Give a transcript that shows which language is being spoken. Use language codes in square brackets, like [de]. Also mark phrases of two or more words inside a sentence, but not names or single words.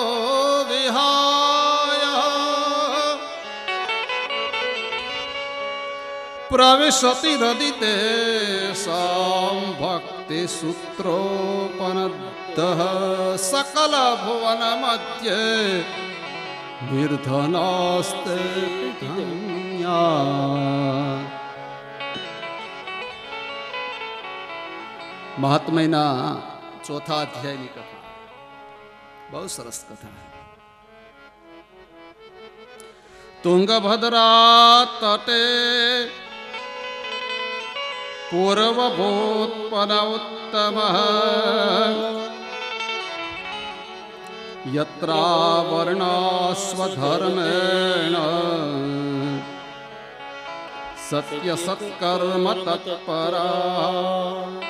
[sa] विहाय प्रविशति हृदितेषां भक्तिसूत्रोपनद्धः सकल भुवन मध्ये निर्धनास्ते धन्या. [gu] મહાત્મયના ચોથા અધ્યાયની કથા બહુ સરસ કથા. [sa] તુંગભદ્રા તટે પૂર્વભૂતપન ઉત્તમ યત્રાવર્ણાસ્વધર્મેણ સત્ય સત્કર્મ તત્પરા